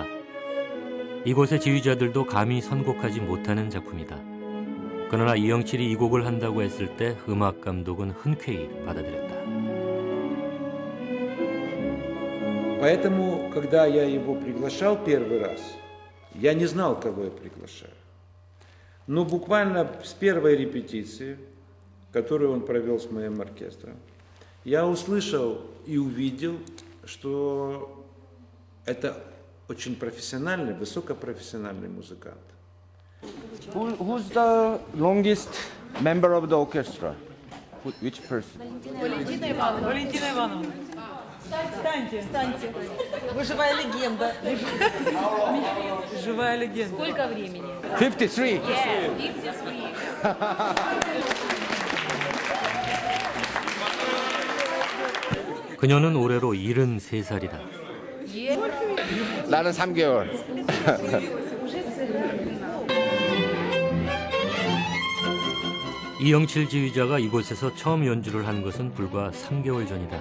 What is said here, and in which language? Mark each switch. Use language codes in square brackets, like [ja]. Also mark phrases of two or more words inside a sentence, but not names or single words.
[ko] 이곳의 지휘자들도 감히 선곡하지 못하는 작품이다. 그러나 이영칠이 이 곡을 한다고 했을 때 음악 감독은 흔쾌히 받아들였다. [ru] Поэтому, когда я его приглашал первый раз, я не знал, кого я приглашаю. Но буквально с первой репетиции, которую он провел с моим оркестром, я услышал и увидел, что это очень профессиональный, высокопрофессиональный музыкант. [en] Who's the longest member of the orchestra? Which person? [ru] Валентина Ивановна. Встаньте. Вы живая легенда. Живая легенда. Сколько времени? 53. [en] Yeah, 53. [ko] 그녀는 올해로 73살이다. 나는 3개월. 이영칠 지휘자가 이곳에서 처음 연주를 한 것은 불과 3개월 전이다.